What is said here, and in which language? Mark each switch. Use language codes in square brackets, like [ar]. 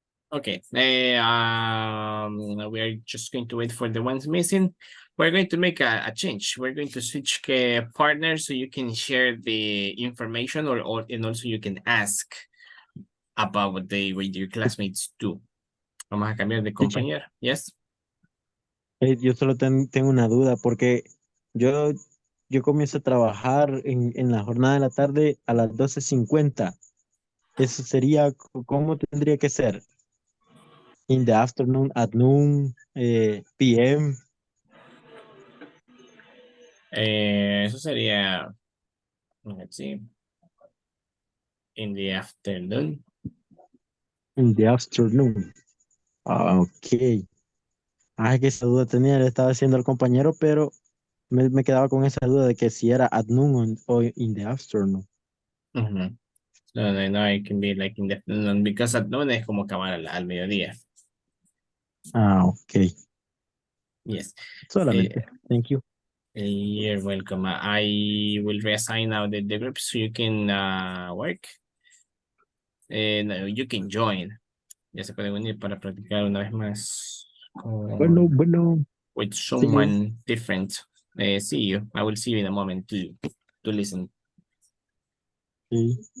[en] Okay, we are just going to wait for the ones missing. We're going to make a change. We're going to switch partners so you can share the information and also you can ask about what your classmates do. [es] Vamos a cambiar de compañero. [en] Yes. [es] Yo solo tengo una duda porque yo, yo comienzo a trabajar en la jornada de la tarde a las 12:50. Eso sería, ¿cómo tendría que ser? [en] In the afternoon, at noon, PM. [es] Eso sería, [en] let's see, in the afternoon. In the afternoon. Ok. [es] Que esa duda tenía, le estaba haciendo al compañero, pero me quedaba con esa duda de que si era at noon o in the afternoon. [en] No, it can be like in the afternoon because at noon [es] es como acabar al mediodía. [en] Ok. Yes. [es] Solamente. [en] Thank you. You're welcome. I will reassign now the group so you can work. No, you can join. [es] Ya se pueden unir para practicar una vez más Bueno. [en] with someone different. See you. I will see you in a moment to listen. [es] Sí.